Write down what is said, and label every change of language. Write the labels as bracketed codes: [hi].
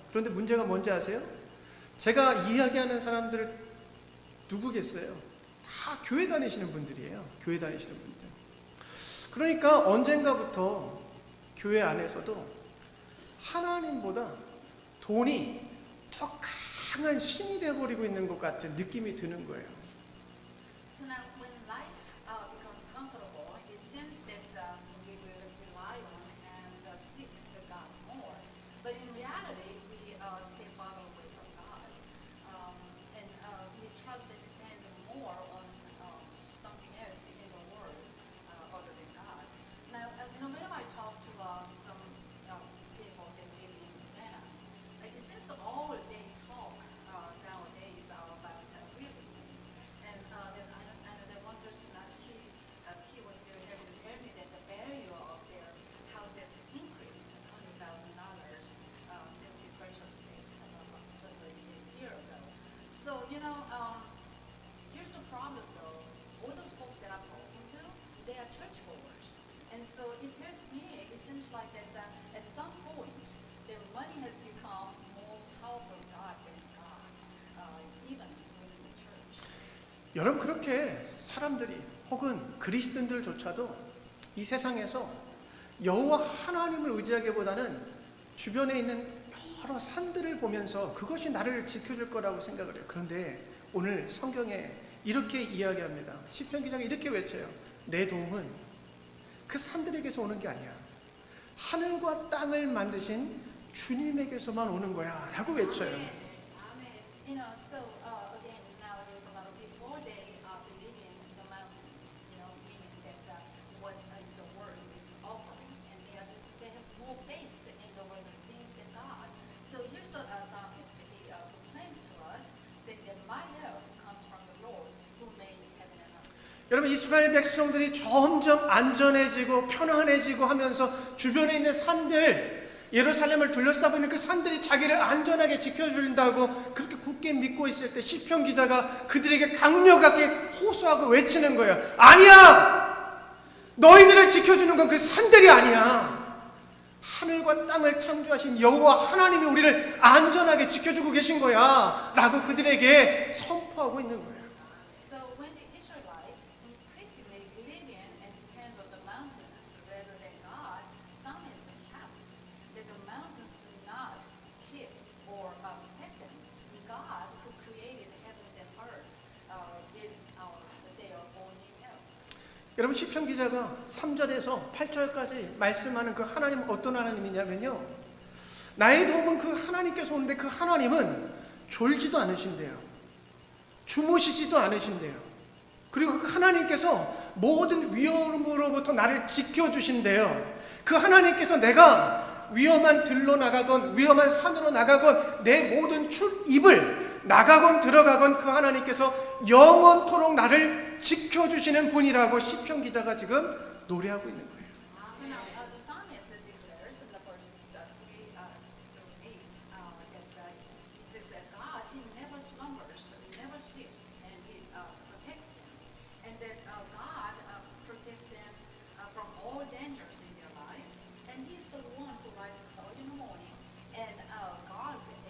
[ko] 그런데 문제가 뭔지 아세요? 제가 이야기하는 사람들 누구겠어요? 다 교회 다니시는 분들이에요. 교회 다니시는 분들. 그러니까 언젠가부터 교회 안에서도 하나님보다 돈이 더 강한 신이 되어버리고 있는 것 같은 느낌이 드는 거예요. [en] So now, when life becomes comfortable, it seems that we will rely on and seek the God more. But in reality, we stay far away from God, and we trust and depend more on something else in the world other than God. Now, whenever I talk to some people that live in Atlanta, like it seems all they talk nowadays are about real estate. And then one person, he was very happy to tell me that the value of their house has increased $100,000 since he purchased it just a year ago. So, here's the problem though. All those folks that I'm talking to, they are churchgoers. And so it tells me, it seems like that at some point, their money has become more powerful God than God, even within the church. [ko] 여러분 그렇게 사람들이 혹은 그리스도인들조차도 이 세상에서 여호와 하나님을 의지하기보다는 주변에 있는 여러 산들을 보면서 그것이 나를 지켜줄 거라고 생각을 해요. 그런데 오늘 성경에 이렇게 이야기합니다. 시편 기자가 이렇게 외쳐요. 내 도움은 그 산들에게서 오는 게 아니야. 하늘과 땅을 만드신 주님에게서만 오는 거야 라고 외쳐요. [en] Amen. So again, nowadays a lot of people, they believe in the mountains, meaning that what the world is offering, and they have more faith in the world and things than God. So here's the psalmist, he proclaims to us, saying that my help comes from the Lord who made heaven and earth. [ko] 여러분 이스라엘 백성들이 점점 안전해지고 편안해지고 하면서 주변에 있는 산들 예루살렘을 둘러싸고 있는 그 산들이 자기를 안전하게 지켜준다고 그렇게 굳게 믿고 있을 때 시편 기자가 그들에게 강력하게 호소하고 외치는 거예요. 아니야! 너희들을 지켜주는 건 그 산들이 아니야. 하늘과 땅을 창조하신 여호와 하나님이 우리를 안전하게 지켜주고 계신 거야 라고 그들에게 선포하고 있는 거예요. [en] So when the Israelites increasingly believe in and depend on the mountains rather than God, psalmist shouts that the mountains do not keep or protect them. God, who created the heavens and earth, is their only help. [ko] 여러분 시편 기자가 3절에서 8절까지 말씀하는 그 하나님은 어떤 하나님이냐면요. 나의 도움은 그 하나님께서 오는데 그 하나님은 졸지도 않으신대요. 주무시지도 않으신대요. 그리고 그 하나님께서 모든 위험으로부터 나를 지켜주신대요. 그 하나님께서 내가 위험한 들로 나가건 위험한 산으로 나가건 내 모든 출입을 나가건 들어가건 그 하나님께서 영원토록 나를 지켜주시는 분이라고 시편 기자가 지금 노래하고 있는 거예요. [en] So now the psalmist declares in the verses 3 through 8 that he says that God, he never slumbers, never sleeps, and he protects them, and that God protects them from all dangers in their lives, and he's the one who rises early in the morning and guards